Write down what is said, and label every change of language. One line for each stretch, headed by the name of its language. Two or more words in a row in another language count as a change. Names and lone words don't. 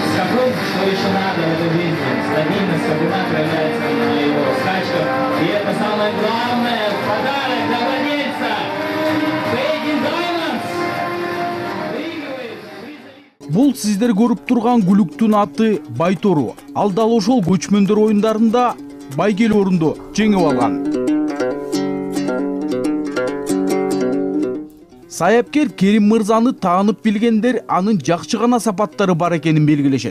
Russian: Вот что еще надо в этой жизни. Стабильность, как она проявляется на его скачках. И это самое главное подарок для владельца. Фейгин Даймондс выигрывает призовик.
Kyrgyz: Бул сиздер көрүп турган күлүктүн аты Байтору. Ал дал ошол көчмөндөр оюндарында байгел орунду жеңип алган. Саяпкер Керим мырзаны таанып билгендер анын жакшы гана сапаттары бар экенин белгилешет.